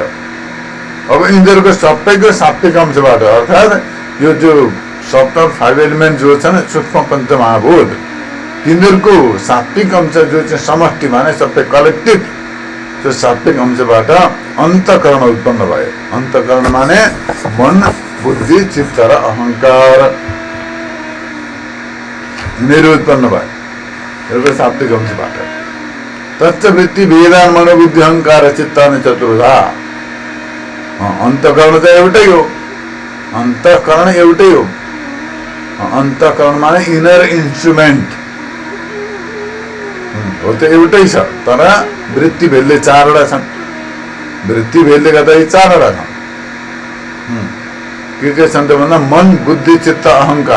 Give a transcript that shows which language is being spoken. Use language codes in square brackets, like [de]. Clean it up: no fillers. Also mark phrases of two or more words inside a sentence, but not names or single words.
[ne] अब यिनीहरूको सबैको सात्विक अंशबाट अर्थात् यो जो [en] subtle 5 element [ne] जो छन् सूक्ष्म पञ्चमहाभूत तिनीहरूको सात्विक अंश जो चाहिँ समष्टि माने सबै कलेक्टिभ त्यो सात्विक अंशबाट अन्तःकरण उत्पन्न भयो। अन्तःकरण माने मन, बुद्धि, चित्त र अहंकार यिनीहरू उत्पन्न भयो एउटा सात्विक अंशबाट। [sa] तच्च वृत्ति वेदान मनोबुद्धि अहंकार चित्तानि चतुर्धा। [ne] अन्तःकरण त एउटै हो, अन्तःकरण एउटै हो। अन्तःकरण माने [en] inner instrument [ne] हो, त्यो एउटै छ। तर वृत्ति भेदले 4वटा छन्। वृत्ति भेदले गर्दा यी 4वटा छन्। के छन् त भन्दा मन, बुद्धि, चित्त, अहंकार।